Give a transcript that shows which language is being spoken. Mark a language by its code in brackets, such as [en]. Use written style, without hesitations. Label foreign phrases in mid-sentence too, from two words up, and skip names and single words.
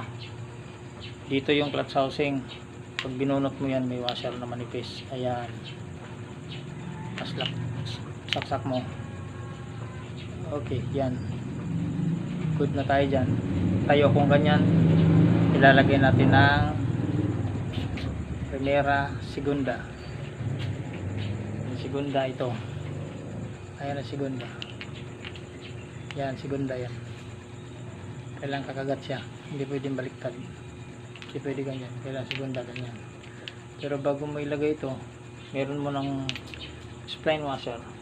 [tl] Dito yung [en] clutch housing, [tl] pag binunot mo yan may washer na manipis. Ayan, saksak mo. Okay, yan, good na tayo dyan. Tayo kung ganyan, ilalagay natin ng primera, segunda. Segunda ito. Ayan ang segunda. Yan, segunda yan. Kailangan kakagat siya. Hindi pwedeng baliktad. Hindi pwede ganyan. Kailangan segunda ganyan. Pero bago mo ilagay ito, meron mo ng [en] spline washer.